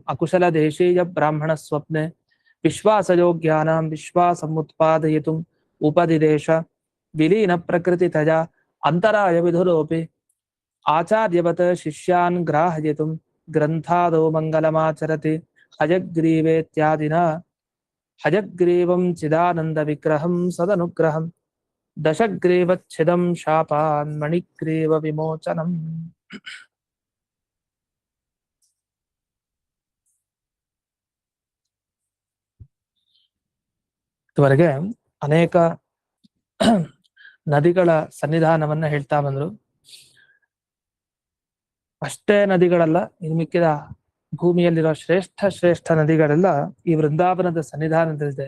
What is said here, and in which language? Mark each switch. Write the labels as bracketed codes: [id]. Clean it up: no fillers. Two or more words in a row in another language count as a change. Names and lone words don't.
[sa] अकुशलदेशीय ब्राह्मणस्वप्ने विश्वासयोग्यानां विश्वासमुत्पादयितुम् उपदिदेश विलीनप्रकृतितया अन्तरायविधुरोऽपि आचार्यवत् शिष्यान् ग्राहयितुं ग्रन्थादौ मङ्गलमाचरति हयग्रीवेत्यादिना हयग्रीवं चिदानन्दविग्रहं सदनुग्रहं दशग्रीवच्छिदं शापान् मणिग्रीवविमोचनम्। [kn] ಇದುವರೆಗೆ ಅನೇಕ ನದಿಗಳ ಸನ್ನಿಧಾನವನ್ನ ಹೇಳ್ತಾ ಬಂದ್ರು. ಅಷ್ಟೇ ನದಿಗಳಲ್ಲ, ಇನ್ನು ಮಿಕ್ಕಿದ ಭೂಮಿಯಲ್ಲಿರೋ ಶ್ರೇಷ್ಠ ನದಿಗಳೆಲ್ಲ ಈ ವೃಂದಾವನದ ಸನ್ನಿಧಾನದಲ್ಲಿದೆ.